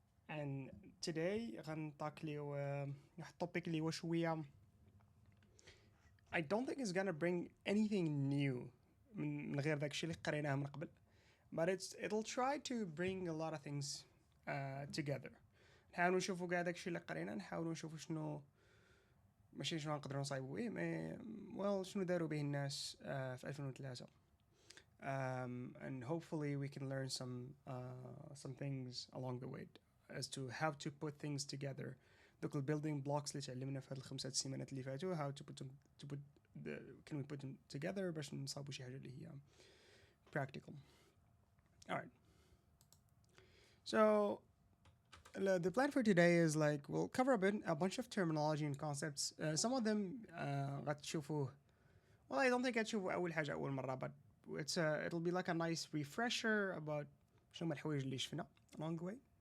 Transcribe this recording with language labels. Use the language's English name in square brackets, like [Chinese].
[English] And today غنطاك لي واحد التوبيك اللي هو شويه I don't think it's gonna bring anything new من غير داك الشيء اللي قريناه من قبل, but it'll try to bring a lot of things together. [Arabic] نحاولوا نشوفوا كاع داك الشيء اللي قرينا, نحاولوا نشوفوا شنو ماشي شنو نقدروا نصايبوا به مي شنو داروا به الناس في 2003. [English] And hopefully we can learn some things along the way as to how to put things together. [Arabic] دوك البيلدينغ بلوكس اللي تعلمنا في هاد الخمسة السيمانات اللي فاتوا, how to put can we put them together باش نصاوبوا شي حاجة اللي هي practical. [English] Alright. So the plan for today is like we'll cover a bunch of terminology and concepts. Some of them غتشوفوه, well, I don't think غتشوفوا أول حاجة أول مرة, but it'll be like a nice refresher about شنو هما الحوايج اللي شفنا along the way.